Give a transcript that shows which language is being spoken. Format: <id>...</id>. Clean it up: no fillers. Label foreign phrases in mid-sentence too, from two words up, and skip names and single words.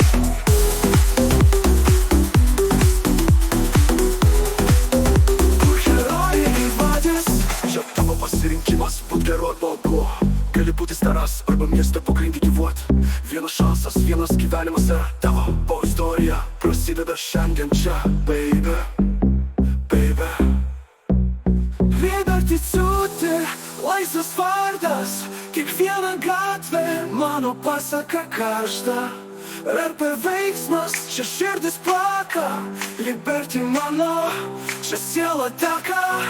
<lt>Kur herojai ir vagys. Čia tavo pasirinkimas, būt geru ar blogu. Gali būti staras arba mieste pogrindy gyvuot. Vienas šansas, vienas gyvenimas ir tavo istorija prasideda šiandien čia,</lt> <en>baby, baby.</en> <lt>Liberty City, laisvas vardas. Kiekviena gatvė, mano pasaka karšta. RP veiksmas, čia širdis plaka. Liberty mano, čia siela teka.</lt>